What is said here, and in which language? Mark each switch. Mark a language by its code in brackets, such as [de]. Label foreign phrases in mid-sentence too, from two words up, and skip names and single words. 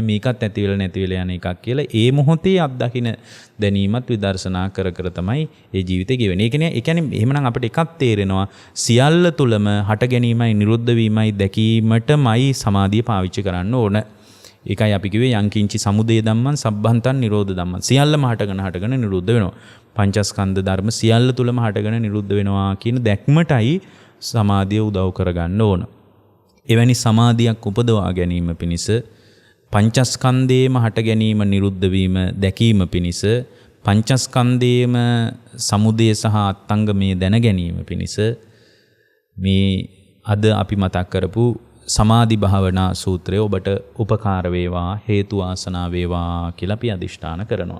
[si] මේකත් ඇති වෙලා නැති වෙලා යන එකක් කියලා ඒ මොහොතේ අත්දකින්න දැනීමත් විදර්ශනා කර තමයි ඒ ජීවිතේ ගෙවෙන්නේ. ඒ කියන්නේ එහෙමනම් අපිට එකක් තේරෙනවා සියල්ල තුලම හට ගැනීමයි නිරුද්ධ වීමයි දැකීමටමයි සමාධිය පාවිච්චි කරන්න ඕන. ඒකයි අපි කිව්වේ [pi] යංකින්චි සමුදය ධම්මං සබ්බන්තං නිරෝධ ධම්මං. [si] සියල්ලම හටගෙන නිරුද්ධ වෙනවා. පංචස්කන්ධ ධර්ම සියල්ල තුලම හටගෙන නිරුද්ධ වෙනවා කියන දැක්මටයි සමාධිය උදව් කරගන්න ඕන. එවැනි සමාධියක් උපදවා ගැනීම පිණිස පංචස්කන්ධයේම හට ගැනීම නිරුද්ධ වීම දැකීම පිණිස පංචස්කන්ධයේම සමුදය සහ අත්ංගමේ දැන ගැනීම පිණිස මේ අද අපි මතක් කරපු සමාධි භාවනා සූත්‍රය ඔබට උපකාර වේවා හේතු ආසනා වේවා කියලා අපි අදිෂ්ඨාන කරනවා.